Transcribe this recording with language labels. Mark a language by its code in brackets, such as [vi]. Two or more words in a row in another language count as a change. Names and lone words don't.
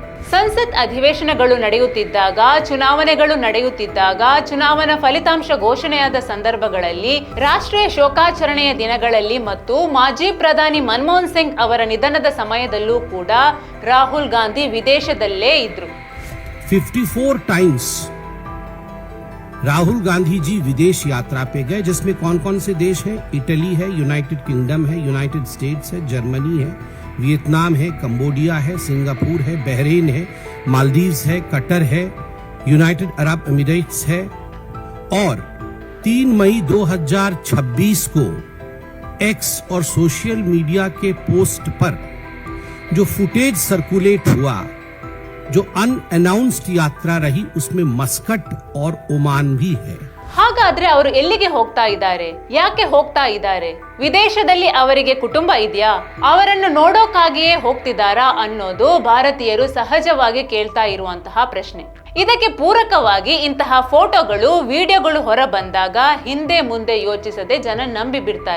[kn] ಸಂಸತ್ ಅಧಿವೇಶನಗಳು ನಡೆಯುತ್ತಿದ್ದಾಗ, ಚುನಾವಣೆಗಳು ನಡೆಯುತ್ತಿದ್ದಾಗ, ಚುನಾವಣಾ ಫಲಿತಾಂಶ ಘೋಷಣೆಯಾದ ಸಂದರ್ಭಗಳಲ್ಲಿ, ರಾಷ್ಟ್ರೀಯ ಶೋಕಾಚರಣೆಯ ದಿನಗಳಲ್ಲಿ ಮತ್ತು ಮಾಜಿ ಪ್ರಧಾನಿ ಮನಮೋಹನ್ ಸಿಂಗ್ ಅವರ ನಿಧನದ ಸಮಯದಲ್ಲೂ ಕೂಡ ರಾಹುಲ್ ಗಾಂಧಿ ವಿದೇಶದಲ್ಲೇ ಇದ್ರು. [hi] 54 टाइम्स राहुल गांधी जी विदेश यात्रा पे गए, जिसमें कौन कौन से देश हैं? इटली है, यूनाइटेड किंगडम है, यूनाइटेड स्टेट्स है, जर्मनी है, वियतनाम है, कंबोडिया है, सिंगापुर है, बहरीन है, मालदीव्स है, कतर है, यूनाइटेड अरब एमिरेट्स है। और 3 मई 2026 को एक्स और [en] social media [hi] के पोस्ट पर जो [en] footage circulate [hi] हुआ, जो अनअनाउंस्ड यात्रा रही, उसमें मस्कट और ओमान भी है. [kn] ಹಾಗಾದ್ರೆ ಅವರು ಎಲ್ಲಿಗೆ ಹೋಗ್ತಾ ಇದ್ದಾರೆ? ಯಾಕೆ ಹೋಗ್ತಾ ಇದ್ದಾರೆ? ವಿದೇಶದಲ್ಲಿ ಅವರಿಗೆ ಕುಟುಂಬ ಇದೆಯಾ? ಅವರನ್ನು ನೋಡೋಕಾಗಿಯೇ ಹೋಗ್ತಿದ್ದಾರಾ ಅನ್ನೋದು ಭಾರತೀಯರು ಸಹಜವಾಗಿ ಕೇಳ್ತಾ ಇರುವಂತಹ ಪ್ರಶ್ನೆ. ಇದಕ್ಕೆ ಪೂರಕವಾಗಿ ಇಂತಹ ಫೋಟೋಗಳು, ವಿಡಿಯೋಗಳು ಹೊರ ಬಂದಾಗ ಹಿಂದೆ ಮುಂದೆ ಯೋಚಿಸದೆ ಜನ ನಂಬಿ ಬಿಡ್ತಾರೆ.